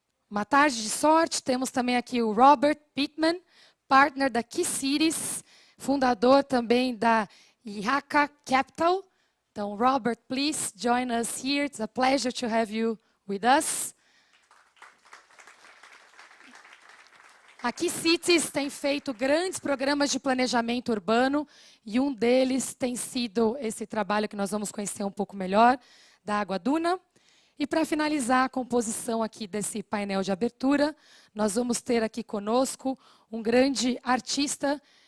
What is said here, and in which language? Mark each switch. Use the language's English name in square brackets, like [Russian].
[Portuguese] Uma tarde de sorte. Temos também aqui o Robert Pittman, partner da Key Cities, fundador também da Ihaka Capital. Então, [English] Robert, please join us here. It's a pleasure to have you with us. [Portuguese] A Key Cities tem feito grandes programas de planejamento urbano e um deles tem sido esse trabalho que nós vamos conhecer um pouco melhor, da Água Duna. E para finalizar a composição aqui desse painel de abertura, nós vamos ter aqui conosco um grande artista.